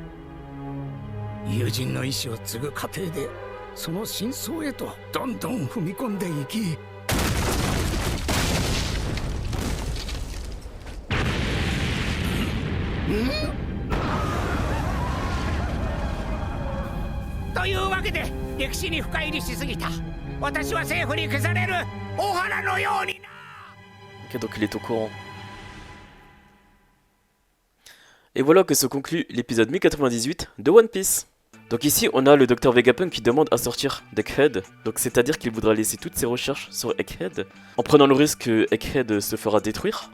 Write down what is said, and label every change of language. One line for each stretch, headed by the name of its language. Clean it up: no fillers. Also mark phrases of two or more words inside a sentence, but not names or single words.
Japanese: 友人の意志を継ぐ過程でその真相へとどんどん踏み込んでいき、というわけで歴史に深入りしすぎた。私は政府に消される大原のようにな。
French: Ok, donc il est au courant. Et voilà que se conclut l'épisode 1098 de One Piece. Donc ici, on a le Dr Vegapunk qui demande à sortir d'Egghead. Donc c'est-à-dire qu'il voudra laisser toutes ses recherches sur Egghead, en prenant le risque que Egghead se fera détruire.